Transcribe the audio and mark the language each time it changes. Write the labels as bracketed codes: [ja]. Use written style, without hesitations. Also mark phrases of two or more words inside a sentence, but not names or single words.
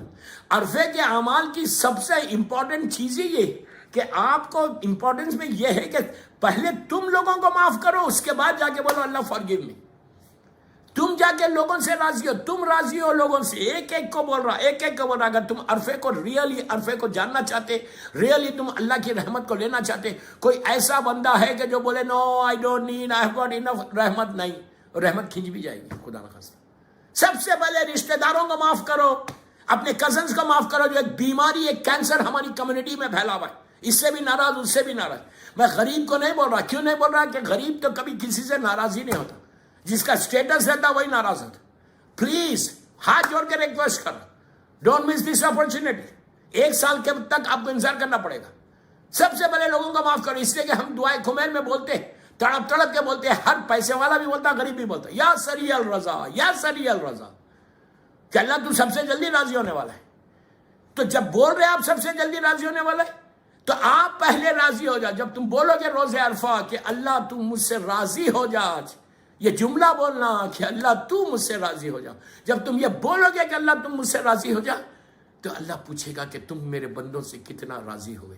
[ur] عرفے کے اعمال کی سب سے امپورٹنٹ چیز یہ کہ آپ کو امپورٹنس میں یہ ہے کہ پہلے تم لوگوں کو معاف کرو, اس کے بعد جا کے بولو اللہ [en] forgive me. [ur] تم جا کے لوگوں سے راضی ہو, تم راضی ہو لوگوں سے, ایک ایک کو بول رہا. اگر تم عرفے کو ریئلی عرفے کو جاننا چاہتے, ریئلی تم اللہ کی رحمت کو لینا چاہتے, کوئی ایسا بندہ ہے کہ جو بولے [en] no I don't need, I have got enough [ur] رحمت, نہیں, رحمت کھینچ بھی جائے گی خدا نخواستہ. سب سے پہلے رشتہ داروں کو معاف کرو, اپنے کزنز کو معاف کرو, جو ایک بیماری, ایک کینسر ہماری کمیونٹی میں پھیلا ہوا ہے, اس سے بھی ناراض, اس سے بھی ناراض. میں غریب کو نہیں بول رہا, کیوں نہیں بول رہا کہ غریب تو کبھی کسی سے ناراض ہی نہیں ہوتا, جس کا اسٹیٹس رہتا وہی ناراض ہوتا. پلیز ہاتھ جوڑ کے ریکویسٹ کر, [en] don't miss this opportunity. [ur] 1 سال کے تک آپ کو انتظار کرنا پڑے گا. سب سے پہلے لوگوں کو معاف کرو, اس لیے کہ ہم دعائے خمین میں بولتے ہیں, تڑپ تڑپ کے بولتے ہیں, ہر پیسے والا بھی بولتا, غریب بھی بولتا, [ar] یا سری الرضا, یا سری الرضا, [ur] کہ اللہ تو سب سے جلدی راضی ہونے والا ہے. تو جب بول رہے آپ سب سے جلدی راضی ہونے والا ہے, تو آپ پہلے راضی ہو جاؤ. جب تم بولو گے روز عرفہ کہ اللہ تو مجھ سے راضی ہو جا, آج یہ جملہ بولنا کہ اللہ تو مجھ سے راضی ہو جا, جب تم یہ بولو گے کہ اللہ تم مجھ سے راضی ہو جا, تو اللہ پوچھے گا کہ تم میرے بندوں سے کتنا راضی ہوئے.